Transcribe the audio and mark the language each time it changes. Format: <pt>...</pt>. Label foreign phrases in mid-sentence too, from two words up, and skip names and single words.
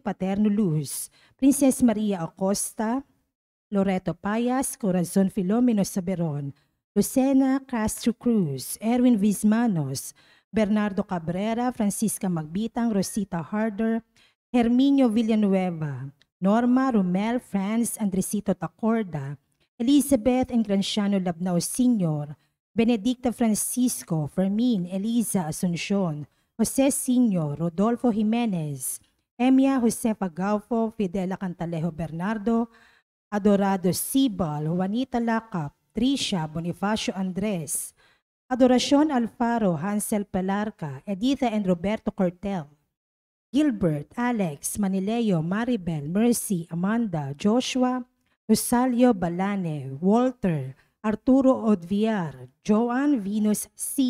<en>Paterno Luz, Princess Maria Acosta, Loreto Payas, Corazon Filomeno Saberon, Lucena Castro Cruz, Erwin Vizmanos, Bernardo Cabrera, Francisca Magbitang, Rosita Harder, Herminio Villanueva, Norma Romel, Franz Andresito Tacorda, Elizabeth and Granciano Labnao Sr., Benedicta Francisco, Fermin, Eliza Asuncion, Jose Sr., Rodolfo Jimenez, Emia Josefa Gaufo, Fidela Cantalejo Bernardo, Adorado Sibal, Juanita Lacap, Trisha Bonifacio Andres, Adoracion Alfaro, Hansel Pelarca, Editha and Roberto Cortel, Gilbert, Alex, Manileo, Maribel, Mercy, Amanda, Joshua, Rosalio Balane, Walter, Arturo Odviar, Joan Venus C.</en>